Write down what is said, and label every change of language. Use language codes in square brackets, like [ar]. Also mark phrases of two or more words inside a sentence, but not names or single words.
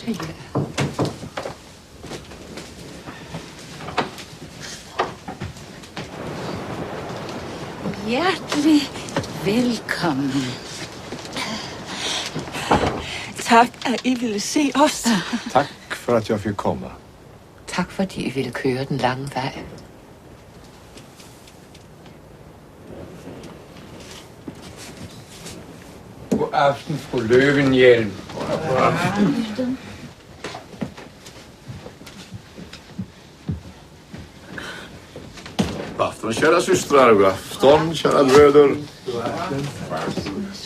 [da] Ja. Hjertelig velkommen. Tak, at I ville se os. [sv] Tack för att jag fick komma. [da] Tak, fordi I ville køre den lange vej. God aften, fru Løvenhjelm. God aften. [sv] God afton, kära systrar. God afton, kära bröder. God afton.